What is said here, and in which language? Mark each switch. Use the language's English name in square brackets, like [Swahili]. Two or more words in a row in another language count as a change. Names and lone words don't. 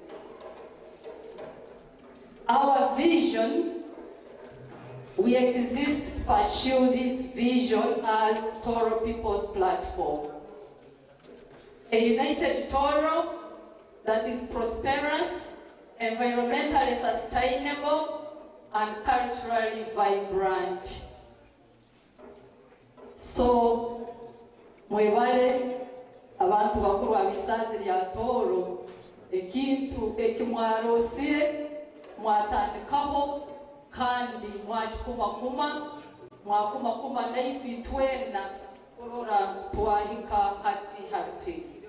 [English] Our vision, we exist to pursue this vision as Tooro People's Platform. A united Tooro that is prosperous, environmentally sustainable, and culturally vibrant. So, [Tooro] mwebale abantu bakuru wa Isaazi Ly'Abantu ekintu ekimwarosire mwatandikaho kandi mwakumakuma naitu itwena kurora twahika hati hati.